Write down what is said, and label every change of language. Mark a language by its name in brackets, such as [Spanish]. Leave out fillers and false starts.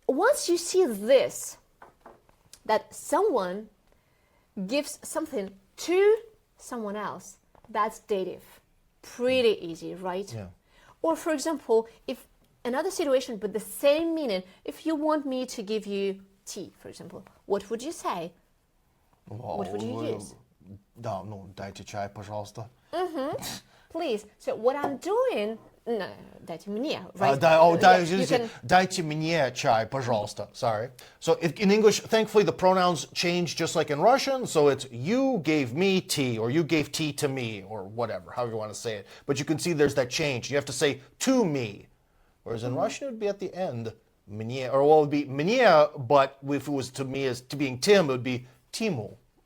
[English] Once you see this, that someone gives something to someone else, that's dative. Pretty easy, right? Yeah. Or, for example, if another situation but the same meaning, if you want me to give you tea, for example, what would you say? What would you use? [Russian] No, дайте чай, пожалуйста. [English] Please. So what I'm doing, no, [Russian] дайте мне, [English] right? [Russian] Дайте мне чай, пожалуйста. [English] Sorry. So in English, thankfully, the pronouns change just like in Russian. So it's you gave me tea, or you gave tea to me, or whatever, however you want to say it. But you can see there's that change. You have to say to me. Whereas in Russian, it would be at the end, мне, or well, it would be мне, but if it was to me as to being Tim, it would be Timu.